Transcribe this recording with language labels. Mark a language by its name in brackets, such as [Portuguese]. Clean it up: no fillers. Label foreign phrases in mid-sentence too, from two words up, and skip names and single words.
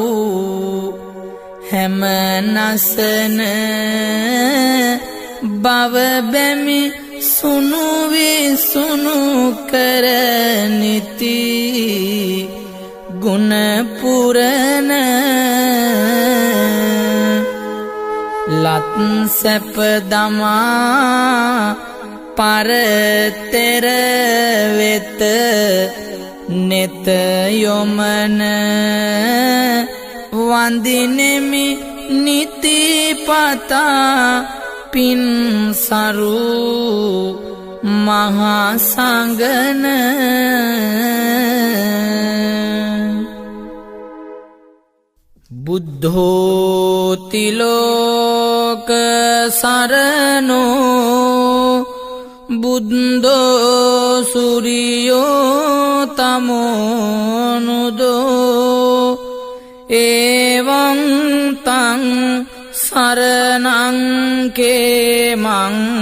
[Sinhala] හැම නසන බව බැමි සුනු විසුනු කරනිති ගුණ පුරන ලත් සැප දමා පරතෙර වෙත නෙත යොමන වන්දිනෙමි නිතිපතා පින් සරු මහා සංගන [Pali] බුද්ධෝති ලෝක සරණෝ බුද්ධෝ සූරියෝ තමෝනුදෝ එවං තං සරණං කේමං